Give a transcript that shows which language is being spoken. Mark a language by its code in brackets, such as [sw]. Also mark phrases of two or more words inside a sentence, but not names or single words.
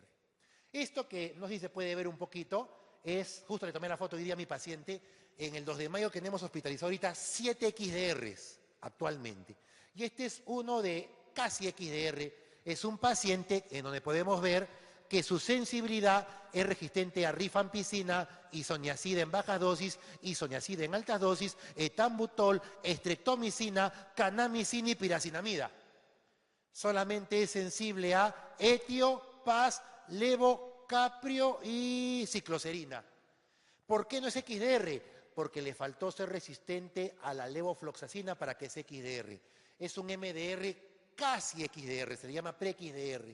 [es] Esto que no sé si se puede ver un poquito, es, justo le tomé la foto hoy día a mi paciente, en el 2 de mayo tenemos hospitalizado ahorita 7 XDRs actualmente. Y este es uno de casi XDR, es un paciente en donde podemos ver que su sensibilidad es resistente a rifampicina, isoniazida en bajas dosis, isoniazida en altas dosis, etambutol, estreptomicina, canamicina y piracinamida. Solamente es sensible a etio, paz, levo, caprio y cicloserina. ¿Por qué no es XDR? Porque le faltó ser resistente a la levofloxacina para que sea XDR. Es un MDR casi XDR, se le llama pre-XDR.